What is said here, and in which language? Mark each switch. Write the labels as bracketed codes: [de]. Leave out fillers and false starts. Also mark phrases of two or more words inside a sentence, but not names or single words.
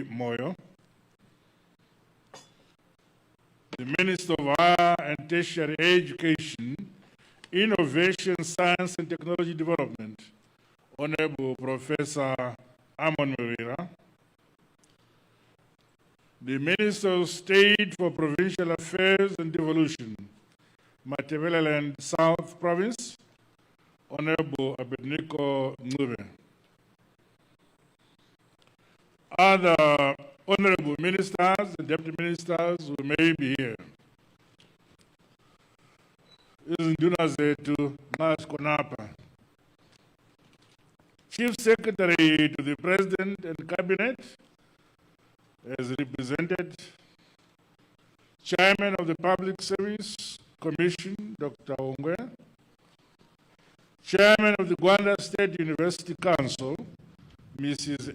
[en] Moyo, the Minister of Higher and Tertiary Education, Innovation, Science and Technology Development, Honorable Professor Amon Murira, the Minister of State for Provincial Affairs and Devolution, Matabeleland South Province, Honorable Abednego Ngube. Other honorable ministers and deputy ministers who may be here. [nd] Izinduna zethu Konapa. [en] Chief Secretary to the President and Cabinet, as represented, Chairman of the Public Service Commission, Dr. Ongwe, Chairman of the Gwanda State University Council, Mrs.